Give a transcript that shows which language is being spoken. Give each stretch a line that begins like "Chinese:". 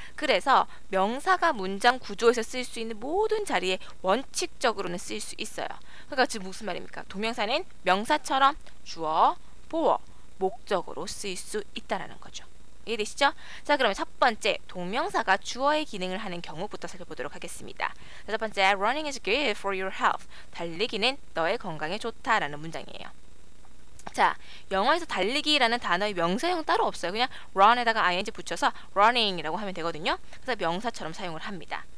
Korean: 그래서 명사가 문장 구조에서 쓸 수 있는 모든 자리에 원칙적으로는 쓸 수 있어요. 그러니까 지금 무슨 말입니까? 동명사는 명사처럼 주어, 보어, 목적으로 쓰일 수 있다는 거죠. 이해되시죠? 자, 그러면 첫 번째, 동명사가 주어의 기능을 하는 경우부터 살펴보도록 하겠습니다. 첫 번째,
English: running is good for your health.
Korean: 달리기는 너의 건강에 좋다라는 문장이에요. 자, 영어에서 달리기라는 단어의 명사형 따로 없어요. 그냥 run에다가 ing 붙여서 running이라고 하면 되거든요. 그래서 명사처럼 사용을 합니다.